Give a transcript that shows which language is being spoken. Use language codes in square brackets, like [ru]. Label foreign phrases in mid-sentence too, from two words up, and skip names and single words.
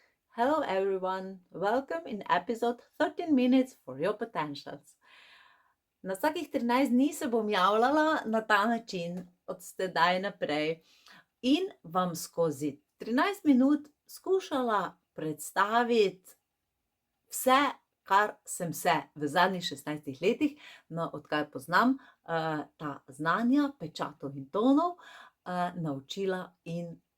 [en] Hello everyone, welcome in episode 13 minutes for your potentials. [sl] Na vsakih 13 dni se bom javljala na ta način od sedaj naprej in vam skozi 13 minut skušala predstaviti vse, kar sem se v zadnjih 16 letih, odkar poznam ta znanja, pečatov in tonov, naučila in